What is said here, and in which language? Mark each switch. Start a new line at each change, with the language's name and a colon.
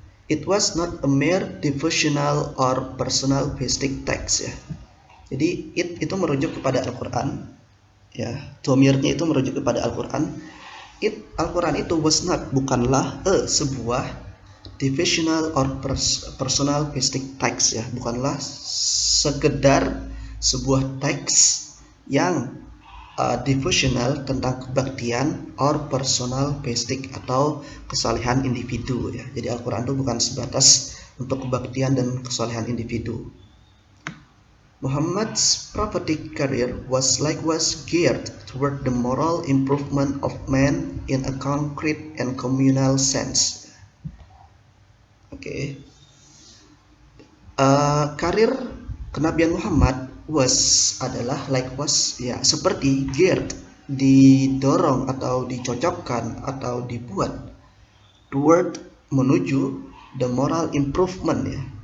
English: It was not a mere devotional or personal basic text
Indonesian: ya. Jadi itu merujuk kepada Al-Quran ya. Domirnya itu merujuk kepada Al-Quran. Al-Quran itu
English: was not,
Indonesian: bukanlah sebuah
English: devotional or personal basic text
Indonesian: ya. Bukanlah sekedar sebuah teks yang devotional tentang kebaktian
English: or personal basic
Indonesian: atau kesalehan individu ya. Jadi Al-Quran itu bukan sebatas untuk kebaktian dan kesalehan individu.
English: Muhammad's prophetic career was likewise geared toward the moral improvement of man in a concrete and communal sense.
Indonesian: Oke. Karir kenabian Muhammad adalah ya seperti geared, didorong atau dicocokkan atau dibuat toward, menuju
English: the moral improvement
Indonesian: ya.